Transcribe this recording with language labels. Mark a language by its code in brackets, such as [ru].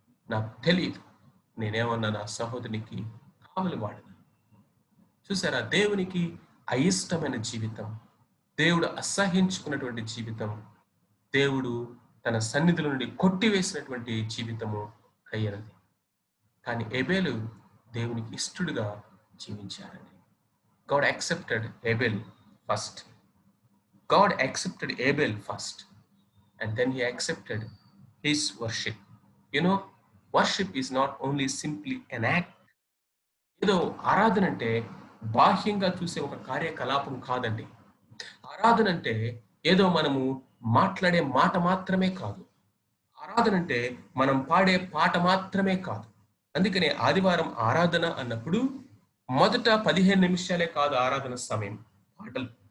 [te] నాకు తెలియదు, నేనేమన్నా నా సహోదరునికి కావలి వాడను. చూసారా, దేవునికి అయిష్టమైన జీవితం, దేవుడు అసహించుకున్నటువంటి జీవితం, దేవుడు తన సన్నిధుల నుండి కొట్టివేసినటువంటి జీవితము కయ్యనది. కానీ ఏబేలు దేవునికి ఇష్టడుగా జీవించారండి. [en] God accepted Abel first. God accepted Abel first, and then he accepted his worship. You know, worship is not only simply an act. [te] ఏదో ఆరాధన అంటే బాహ్యంగా చూసే ఒక కార్యకలాపం కాదండి. ఆరాధన అంటే ఏదో మనము మాట్లాడే మాట మాత్రమే కాదు. ఆరాధన అంటే మనం పాడే పాట మాత్రమే కాదు. అందుకనే ఆదివారం ఆరాధన అన్నప్పుడు మొదట 15 నిమిషాలే కాదు ఆరాధన సమయం, పాటలు.